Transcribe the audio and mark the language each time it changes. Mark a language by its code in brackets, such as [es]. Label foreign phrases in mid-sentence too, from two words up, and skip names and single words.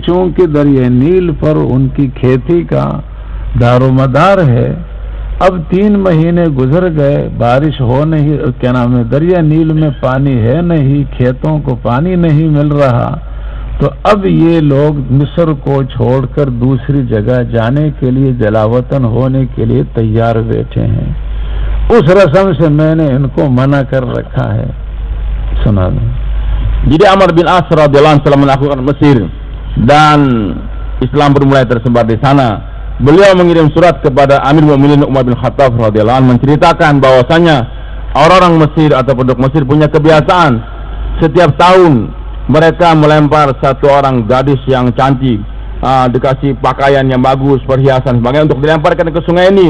[hi] चूंकि दरिया नील पर उनकी खेती का दारोमदार है, अब 3 महीने गुजर गए, बारिश हो नहीं, क्या नाम है, दरिया नील में पानी है नहीं, खेतों को पानी नहीं मिल रहा, तो अब ये लोग मिस्र को छोड़कर दूसरी जगह जाने के लिए, जलावतन होने के लिए तैयार बैठे हैं। उस रस्म से मैंने इनको मना कर रखा है। सुना दो। [id] Jadi Amr bin As [ar] رضي الله عنه [id] telah menaklukkan Mesir dan Islam bermulai tersebar di sana. Beliau mengirim surat kepada [ar] أمير المؤمنين [id] Umar bin Khattab [ar] رضي الله عنه [id] menceritakan bahwasanya orang-orang Mesir atau penduduk Mesir punya kebiasaan setiap tahun mereka melempar satu orang gadis yang cantik, dikasih pakaian yang bagus, perhiasan sebagainya untuk dilemparkan ke Sungai Nil.